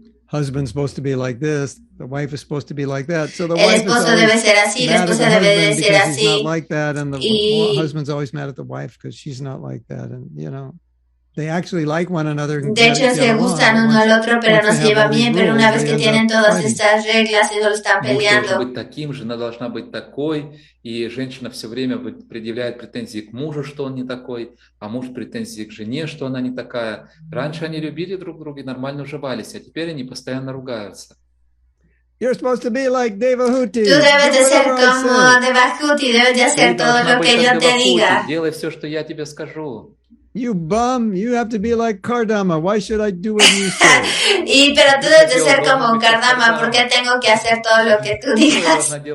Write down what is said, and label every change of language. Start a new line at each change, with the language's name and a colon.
English: Husband's supposed to be like this, the wife is supposed to be like that. So the
Spanish: el esposo debe ser así, la esposa debe de ser así.
English: Not like that, and the husband's always mad at the wife because she's not like that, and you know. They actually like one another.
Spanish: De hecho, se gustan uno al otro, pero no se llevan bien. Pero una vez que tienen todas estas reglas, ellos están peleando.
Russian: Быть таким, жена должна быть такой, и женщина все время предъявляет претензии к мужу, что он не такой, а муж претензии к жене, что она не такая. Раньше они любили друг друга и нормально уживались, а теперь они постоянно ругаются.
English: You're supposed to be like Devahuti.
Spanish: Tú debes de ser como Devahuti, debes de hacer todo lo que yo te diga.
Russian: Делай все, что я тебе скажу.
English: You bum, you have to be like Kardama. Why should I do what you say?
Spanish: Pero tú debes de ser como Kardama, ¿por qué tengo que hacer todo lo que tú digas?